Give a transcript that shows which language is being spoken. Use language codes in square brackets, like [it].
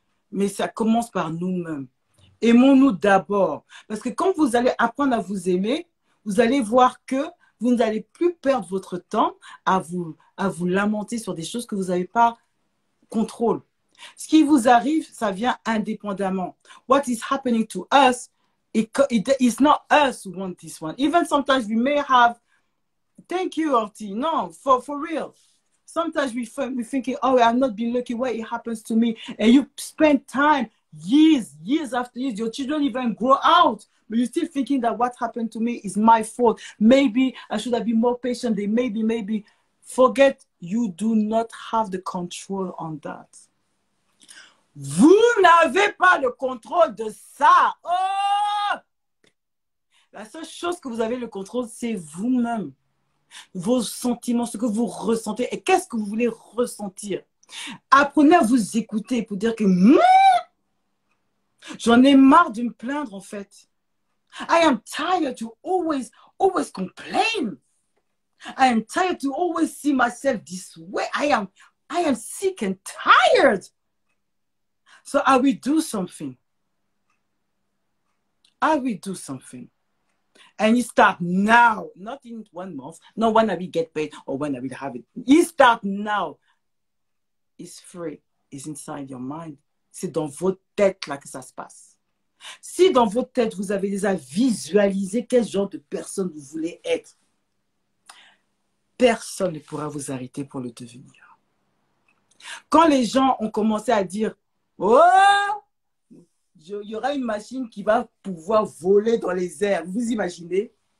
[fr] Mais ça commence par nous-mêmes. Aimons-nous d'abord. Parce que quand vous allez apprendre à vous aimer, vous allez voir que vous n'allez plus perdre votre temps à vous lamenter sur des choses que vous n'avez pas contrôle. Ce qui vous arrive, ça vient indépendamment. [en] What is happening to us, it's not us who want this one. Even sometimes we may have, thank you, Orti. No, for real. Sometimes we're thinking, oh, I've not been lucky why it happens to me. And you spend time, years after years, your children even grow out. But you're still thinking that what happened to me is my fault. Maybe I should have been more patient. Maybe. Forget, you do not have the control on that. [fr] Vous n'avez pas le contrôle de ça. Oh! La seule chose que vous avez le contrôle, c'est vous-même. Vos sentiments, ce que vous ressentez. Et qu'est-ce que vous voulez ressentir? Apprenez à vous écouter pour dire que j'en ai marre de me plaindre en fait. [en] I am tired to always complain. I am tired to always see myself this way. I am sick and tired. So I will do something. I will do something. And you start now, not in 1 month, not when I will get paid or when I will have it. You start now. It's free. It's inside your mind. [fr] C'est dans votre tête là que ça se passe. Si dans votre tête, vous avez déjà visualisé quel genre de personne vous voulez être, personne ne pourra vous arrêter pour le devenir. Quand les gens ont commencé à dire « Oh, il y aura une machine qui va pouvoir voler dans les airs. » Vous imaginez?